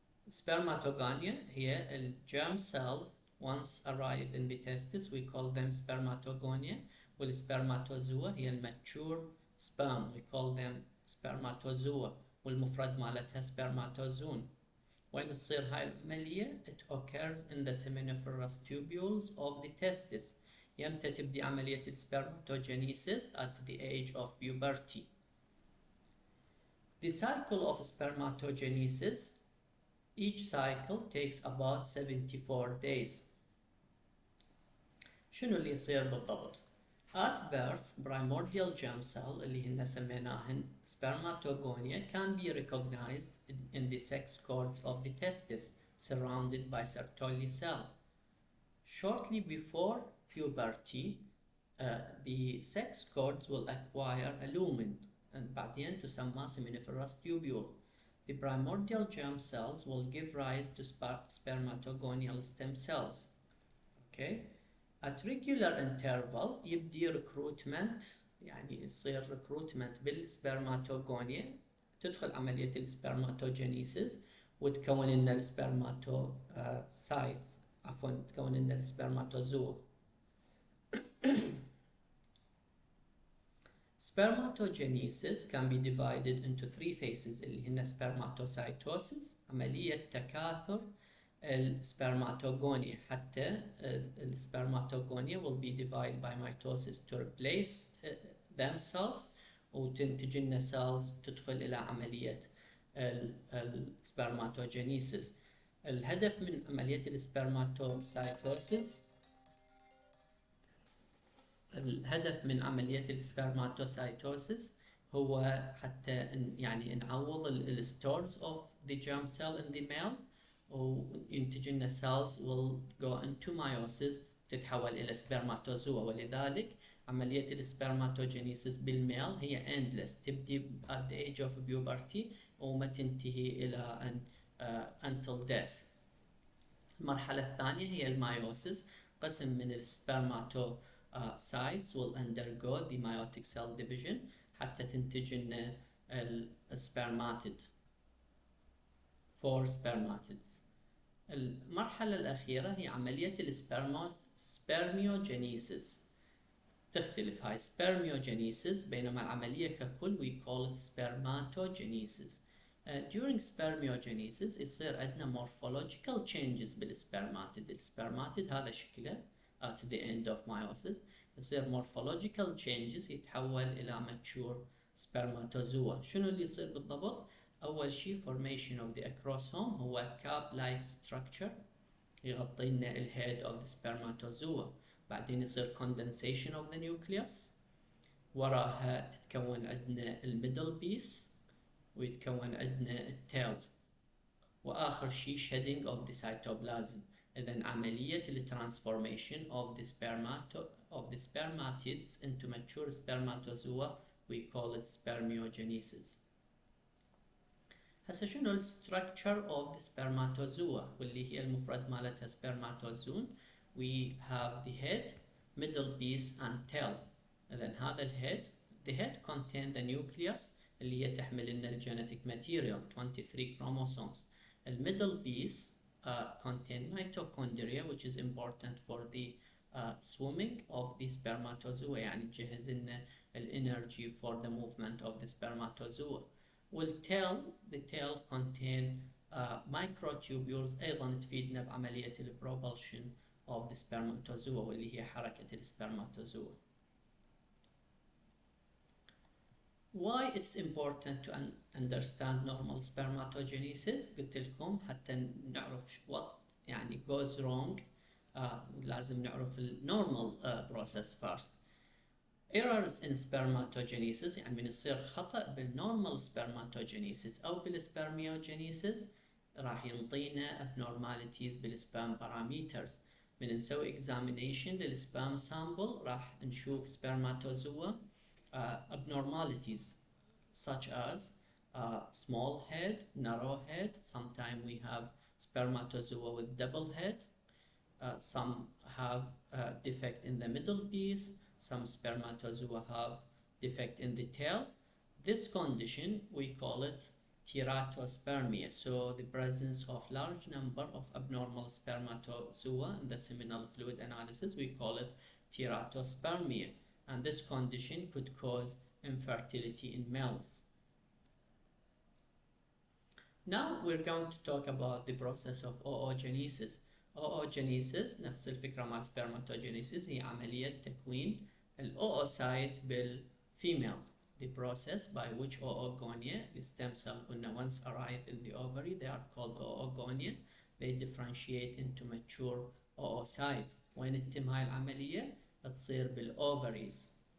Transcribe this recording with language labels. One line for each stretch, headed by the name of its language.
English: Spermatogonia هي ال germ cell once arrived in the testis we call them spermatogonia والسpermatozoa هي ال mature sperm we call them spermatozoa
Arabic: والمفرد مالتها
English: spermatozoon.
Arabic: وين تصير هاي العملية؟
English: It occurs in the seminiferous tubules of the testis.
Arabic: يمتى تبدي عملية spermatogenesis?
English: At the age of puberty. The cycle of spermatogenesis, each cycle takes about 74 days.
Arabic: شنو اللي يصير بالضبط؟
English: At birth, primordial germ cell
Arabic: اللي هن سميناهن
English: spermatogonia can be recognized in the sex cords of the testis surrounded by Sertoli cell. Shortly before puberty, the sex cords will acquire a lumen and
Arabic: بعدين تسمى
English: seminiferous tubule. The primordial germ cells will give rise to spermatogonial stem cells. Okay? At regular interval
Arabic: يبدي recruitment يعني يصير recruitment بالسبرماتوغونيا تدخل عملية السبرماتوجينيسيس وتكون لنا السبرماتوسايتس عفوا تكون لنا السبرماتوزوا.
English: Spermatogenesis can be divided into 3 phases اللي هن spermatocytosis
Arabic: عملية تكاثر السبرماتوغونيا حتى السبرماتوغونيا
English: will be divided by mitosis to replace themselves
Arabic: وتنتج لنا
English: cells
Arabic: تدخل إلى عملية السبرماتوجينيسيس. الهدف من عملية السبرماتوسايتوسيس الهدف من عملية السبرماتوسايتوسيس هو حتى يعني نعوض الستورز
English: of the germ cell in the male
Arabic: وينتج لنا cells
English: will go into meiosis
Arabic: تتحول إلى سبرماتوزوا. ولذلك عملية السبرماتوجينيسيس بالميل هي endless تبدي
English: at the age of puberty
Arabic: وما تنتهي إلى أن
English: until death.
Arabic: المرحلة الثانية هي المايوسيس، قسم من السبرماتو sites
English: will undergo the meiotic cell division
Arabic: حتى تنتج لنا السبرماتيد
English: 4 spermatids.
Arabic: المرحلة الأخيرة هي عملية السبرميوجينيسيس. تختلف هاي spermiogenesis بينما العملية ككل we call it spermatogenesis.
English: During spermiogenesis
Arabic: يصير عندنا
English: morphological changes بالسبرماتيد.
Arabic: السبرماتيد هذا شكله
English: at the end of meiosis يصير morphological changes
Arabic: يتحول إلى
English: mature spermatozoa.
Arabic: شنو اللي يصير بالضبط؟ أول شيء
English: formation of the acrosome
Arabic: هو
English: cap-like structure
Arabic: يغطي لنا الhead of the spermatozoa. بعدين يصير condensation of the nucleus، وراها تتكون عندنا الميدل بيس ويتكون عندنا التيل، وآخر شيء shedding of the cytoplasm. إذن عملية الترانسفورميشن
English: of the spermatids into mature spermatozoa we call it spermiogenesis.
Arabic: هسه شنو الستركتشر
English: of the spermatozoa
Arabic: واللي هي المفرد مالتها
English: spermatozoon؟ we have the head, middle piece and tail.
Arabic: إذن هذا الhead
English: the head contain the nucleus
Arabic: اللي هي تحمل لنا الجينيتيك ماتيريال
English: 23 chromosomes. الميدل piece contain mitochondria which is important for the swimming of the spermatozoa
Arabic: يعني تجهز لنا الانرجي
English: for the movement of the spermatozoa.
Arabic: والtail
English: the tail contain microtubules
Arabic: أيضا تفيدنا بعملية
English: propulsion of the spermatozoa
Arabic: واللي هي حركة السبرماتوزوا.
English: Why it's important to understand normal spermatogenesis؟
Arabic: قلت لكم حتى نعرف
English: what يعني goes wrong
Arabic: لازم نعرف
English: normal process first. Errors in spermatogenesis
Arabic: يعني من يصير خطأ بالnormal spermatogenesis أو بالspermiogenesis راح ينطينا abnormalities بال
English: sperm parameters.
Arabic: من نسوي
English: examination للsperm sample
Arabic: راح نشوف
English: spermatozoa abnormalities such as small head, narrow head. Sometimes we have spermatozoa with double head. Some have defect in the middle piece. Some spermatozoa have defect in the tail. This condition we call it teratospermia. So the presence of large number of abnormal spermatozoa in the seminal fluid analysis we call it teratospermia. And this condition could cause infertility in males. Now we're going to talk about the process of oogenesis.
Arabic: oogenesis نفس الفكرة مع spermatogenesis هي عملية تكوين الأوسايت بالفيميل.
English: The process by which oogonia, the stem cell once arrive in the ovary, they are called oogonia. They differentiate into mature oocytes.
Arabic: وين تتم هاي العملية؟ تصير بالاوفريز.